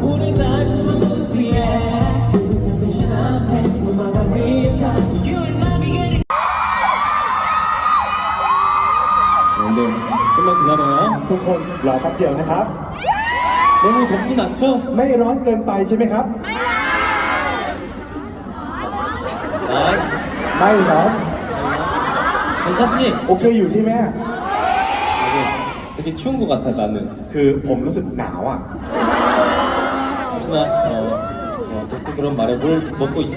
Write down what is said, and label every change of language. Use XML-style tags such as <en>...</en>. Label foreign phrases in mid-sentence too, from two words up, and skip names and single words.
<ko>우리 날 부르는 뒤에 champagne, margarita.</ko> <en>You and I beginning.</en> <ko>네, 좀만 기다려요.</ko> <th>ทุกคนรอแป๊บเดียวนะครับ</th> <ko>너무 덥진 않죠?</ko> <th>ไม่ร้อนเกินไปใช่ไหมครับ</th> <ko>다이.</ko> <th>ไม่ร้อน</th> <ko>괜찮지?</ko> <th>โอเคอยู่ใช่ไหม</th> <ko>되게 추운 것 같아, 나는.</ko> <th>คือผมรู้สึกหนาวอ่ะ</th> <ko>혹시나, 또 그런 말에 물 먹고 있어?</ko>